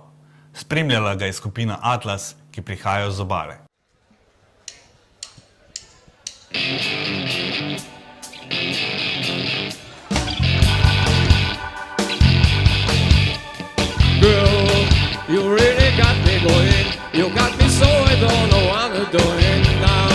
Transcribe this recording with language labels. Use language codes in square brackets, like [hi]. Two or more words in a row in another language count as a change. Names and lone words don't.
[sl] Spremljala ga je skupina Atlas, ki prihajajo z obale. [en] Girl, you really got me going. You got me so I don't know what I'm doing now.